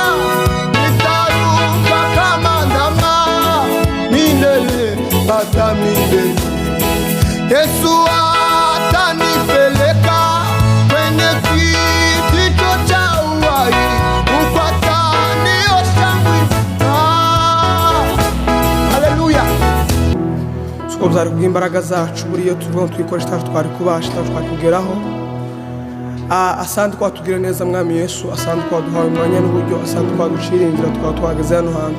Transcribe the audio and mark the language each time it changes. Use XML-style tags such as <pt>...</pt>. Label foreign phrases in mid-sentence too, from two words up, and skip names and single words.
<sw>Nitaruka kama ndama milele hata milele. Yesu atanipeleka kwenye kiti cha uhai, huko ataniosha mwili. Haleluya.</sw> <rw>Siko byari kubw'imbaraga zacu, buriyo tuvuga twikoresha twari kubasha twari kugeraho. Asante ko watugirira neza Mwami Yesu, asante ko waduhaye umwanya n'uburyo, asante ko waducira inzira tukaba twageze hano hantu.</rw>